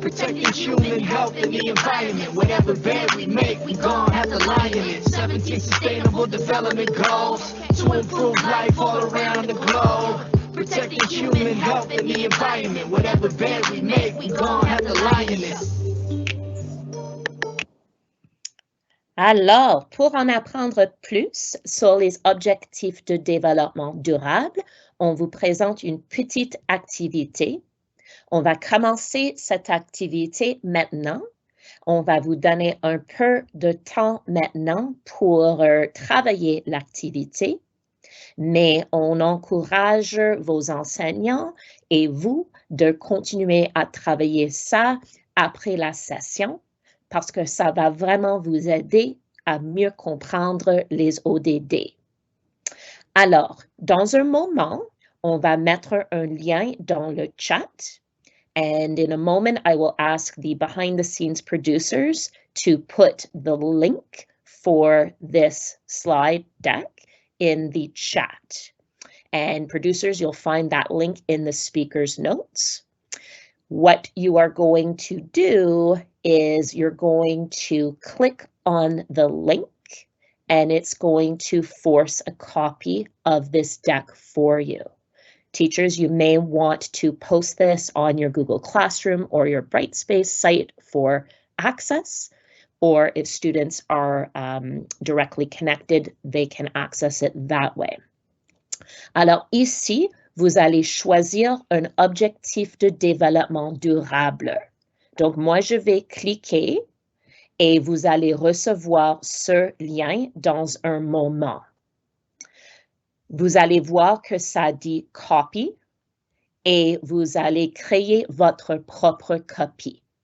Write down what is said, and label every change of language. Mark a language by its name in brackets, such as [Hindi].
[English] Protecting human health and the environment. Whatever bed we make, we gon' have to lie in it. 17 sustainable development goals to improve life all around the globe. Protecting human health and the environment. Whatever bed we make, we gon' have to lie in it. [French] Alors, pour en apprendre plus sur les objectifs de développement durable, on vous présente une petite activité. On va commencer cette activité maintenant. On va vous donner un peu de temps maintenant pour travailler l'activité, mais on encourage vos enseignants et vous de continuer à travailler ça après la session parce que ça va vraiment vous aider à mieux comprendre les ODD. Alors, dans un moment, on va mettre un lien dans le chat [English] And in a moment, I will ask the behind-the-scenes producers to put the link for this slide deck in the chat. And producers, you'll find that link in the speaker's notes. What you are going to do is you're going to click on the link and it's going to force a copy of this deck for you. Teachers, you may want to post this on your Google Classroom or your Brightspace site for access, or if students are directly connected, they can access it that way. [French] Alors ici, vous allez choisir un objectif de développement durable. Donc moi, je vais cliquer et vous allez recevoir ce lien dans un moment. Vous allez voir que ça dit copy et vous allez créer votre propre copie.